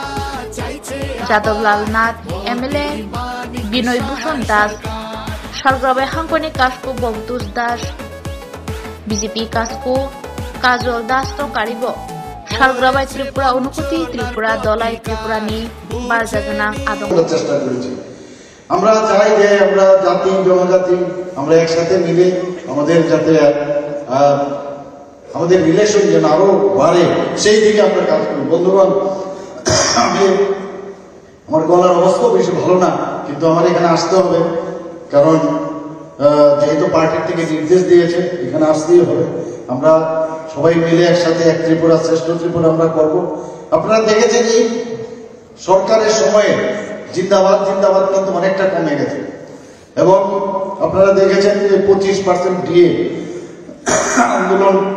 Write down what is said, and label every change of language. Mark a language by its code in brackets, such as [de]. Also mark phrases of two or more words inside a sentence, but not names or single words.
[trp] Jadavlal Nath MLA Binoy Bhushan Das Shalgrabai Hankoni Kaspo Bogdus Das BJP Kaspo Kajol Das to Karibo Shalgrabai Tripura Unukuti Tripura Dolai Tripura ni Barjaganang Adong [bn] চেষ্টা করেছি আমরা চাই যে আমরা জাতি জনজাতি আমরা একসাথে মিলে আমাদের যাতে আমাদের রিলেশন যেন আরো বাড়ে সেই দিকে আমরা কাজ করি বন্ধুগণ আমি আমার গলার অবস্থা বেশি ভালো না কিন্তু আমার এখানে আসতে হবে কারণ যেহেতু পার্টির থেকে নির্দেশ দিয়েছে এখানে আসতেই হবে আমরা সবাই মিলে একসাথে এক ত্রিপুরা শ্রেষ্ঠ ত্রিপুরা আমরা করব আপনারা দেখেছেন এই সরকারের সময়ে জিন্দাবাদ জিন্দাবাদ কিন্তু অনেকটা কমে গেছে এবং আপনারা দেখেছেন যে 25% দিয়ে আন্দোলন